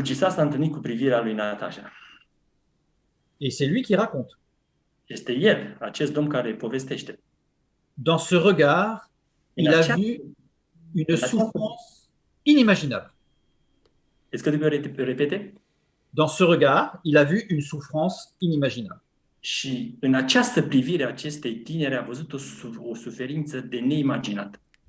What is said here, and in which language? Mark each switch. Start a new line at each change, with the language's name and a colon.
Romanian: s-a întâlnit cu privirea lui Natasha.
French: Et c'est lui qui raconte.
Romanian: Este el, acest domn care povestește.
French: Dans ce regard, il a
Romanian: acea-
French: vu une souffrance inimaginable. Est-ce que tu repete? Dans ce regard, il a vu une souffrance inimaginable.
Romanian: Și în această privire a acestei tinere a văzut o suferință de neimaginat.